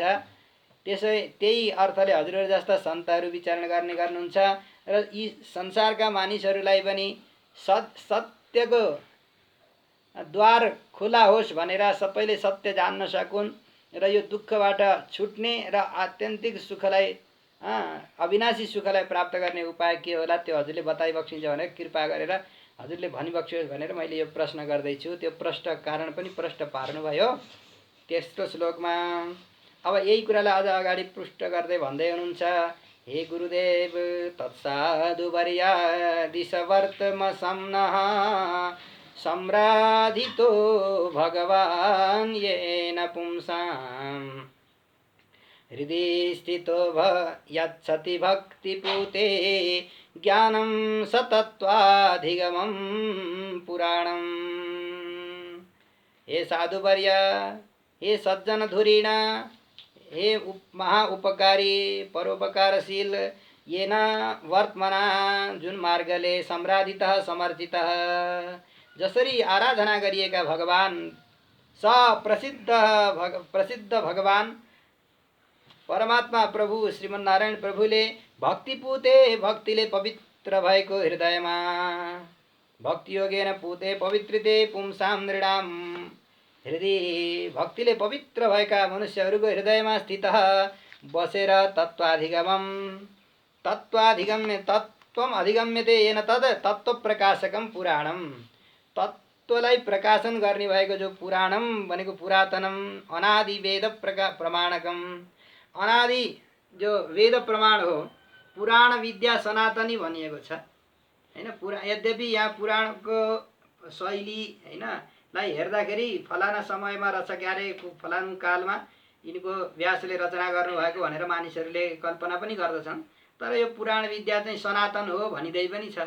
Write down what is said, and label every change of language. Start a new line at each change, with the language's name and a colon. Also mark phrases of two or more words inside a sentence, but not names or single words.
Nepali: त्यही अर्थले हजुरहरू जस्ता सन्तहरू विचरण गर्ने गर्नुहुन्छ र यी संसारका मानिसहरूलाई पनि सत्यको द्वार खुला होस् भनेर सबैले सत्य जान्न सकुन् र यो दुःखबाट छुट्ने र आत्यन्तिक सुखलाई, अविनाशी सुखलाई प्राप्त गर्ने उपाय के होला त्यो हजुरले बताइबक्सिन्छ भनेर कृपा गरेर हजुरले भनिबक्सियोस् भनेर मैले यो प्रश्न गर्दैछु। त्यो प्रश्न कारण पनि प्रश्न पार्नुभयो तेस्रो श्लोकमा। अब यही कुरालाई अझ अगाडि पुष्ट गर्दै भन्दै हुनुहुन्छ,
Sanskrit: हे गुरुदेव तत्साधुवर्या दिशवर्तमसम्नः सम्राधितो भगवान् येन पुंसाम् हृदि स्थितो यच्छति भक्तिपूते ज्ञानं सतत्वाधिगमं पुराणम्।
Nepali: हे साधुवर्य, हे सज्जन धुरीण, हे महा उपकारी परोपकारशील,
Sanskrit: येन वर्तमना
Nepali: जुन मार्गले
Sanskrit: सम्राधितः समर्जितः,
Nepali: जसरी आराधना गरिएका भगवान प्रसिद्ध भगवान परमात्मा प्रभु श्रीमन्नारायण प्रभुले भक्तिपूते, भक्तिले पवित्र भएको हृदयमा,
Sanskrit: भक्ति योगेन पूते पवित्रते पुंसां नृणां,
Nepali: हृदय भक्तिले पवित्र भएका मनुष्यहरूको हृदयमा स्थित बसेर
Sanskrit: तत्त्वम अधिगम्यते येन तद तत्त्व प्रकाशकम पुराणम,
Nepali: तत्त्वलाई प्रकाशन गर्ने भएको जो पुराणम भनेको
Sanskrit: पुरातनम अनादि वेद प्रमाणकम,
Nepali: अनादि जो वेद प्रमाण हो,
Sanskrit: पुराण विद्या सनातनी
Nepali: भनिएको छ हैन। यद्यपि यहाँ पुराणको शैली हैन लाई हेर्दाखेरि फलाना समयमा रचक्यारे फलानु कालमा यिनको व्यासले रचना गर्नुभएको भनेर मानिसहरूले कल्पना पनि गर्दछन्, तर यो पुराण विद्या चाहिँ सनातन हो भनिँदै पनि छ।